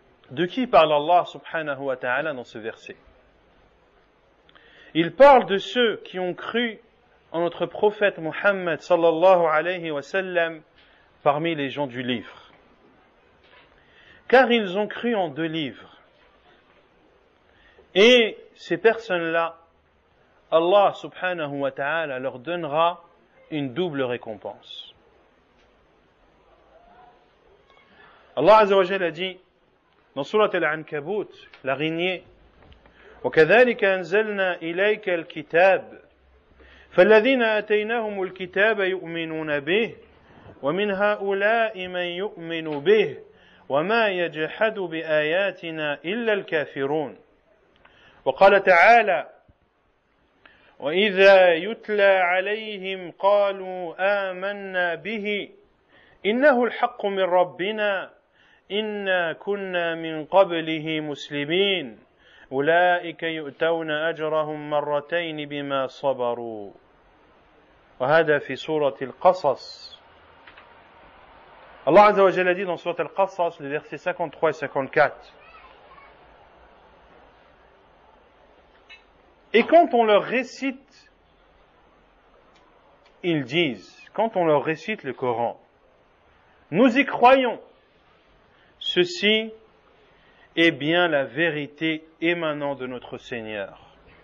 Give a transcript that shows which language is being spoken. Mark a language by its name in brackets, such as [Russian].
[French] De qui parle Allah subhanahu wa ta'ala dans ce verset? Il parle de ceux qui ont cru en notre prophète Muhammad sallallahu alayhi wa sallam parmi les gens du livre. Car ils ont cru en 2 livres. Et ces personnes-là, Allah subhanahu wa ta'ala leur donnera une double récompense. Allah azza wa jalla a dit dans Surat Al-Ankabut, l'araignée, [Arabic] وَكَذَلِكَ أَنزَلْنَا إِلَيْكَ الْكِتَابَ فَالَّذِينَ آتَيْنَاهُمُ الْكِتَابَ يُؤْمِنُونَ بِهِ وَمِنْ هَؤُلَاءِ مَنْ يُؤْمِنُ بِهِ وَمَا يَجْحَدُ بِآيَاتِنَا إِلَّا الْكَافِرُونَ. وقال تعالى وإذا يتلى عليهم قالوا آمنا به إنه الحق من ربنا إنا كنا من قبله مسلمين أولئك يؤتون أجرهم مرتين بما صبروا. وهذا في سورة القصص. [French] Allah Azza wa Jalla dit dans Surat Al-Qasas, les versets 53 et 54. Et quand on leur récite, ils disent, quand on leur récite le Coran, nous y croyons, ceci est bien la vérité émanant de notre Seigneur.